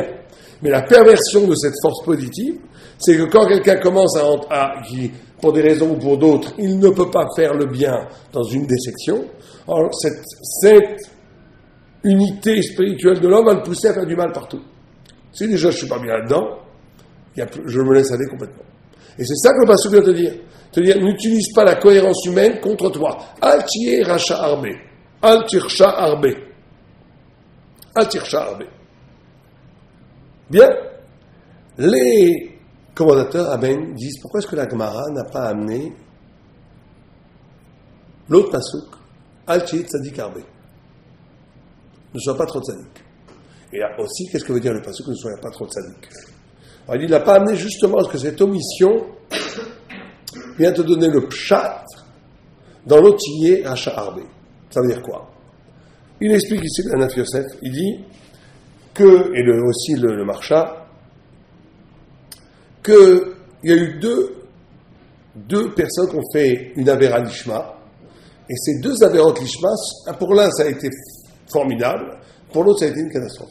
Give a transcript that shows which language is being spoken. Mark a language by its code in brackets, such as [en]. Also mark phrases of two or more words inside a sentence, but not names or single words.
[fr] Mais la perversion de cette force positive, c'est que quand quelqu'un commence qui, pour des raisons ou pour d'autres, il ne peut pas faire le bien dans une des sections, alors cette unité spirituelle de l'homme va le pousser à faire du mal partout. Si déjà je ne suis pas bien là-dedans, je me laisse aller complètement. Et c'est ça que le pasteur vient te dire. Te dire, n'utilise pas la cohérence humaine contre toi. [he] אל תהי רשע הרבה. אל תרשע הרבה. אל תרשע הרבה. [fr] Bien. Les commentateurs Amen disent pourquoi est-ce que la Gemara n'a pas amené l'autre pasuk [he] אל תהי צדיק הרבה. [fr] Ne sois pas trop tzadik. Et là aussi, qu'est-ce que veut dire le pasuk ne sois pas trop tzadik? Alors, il n'a pas amené justement parce que cette omission vient te donner le pshat dans l'otier [he] רשע הרבה. [fr] Ça veut dire quoi? Il explique ici le Naf Yosef, il dit que, et aussi le Marsha, qu'il y a eu deux personnes qui ont fait une [he] עבירה לשמה, [fr] et ces deux [he] עבירות לשמה, [fr] pour l'un ça a été formidable, pour l'autre ça a été une catastrophe.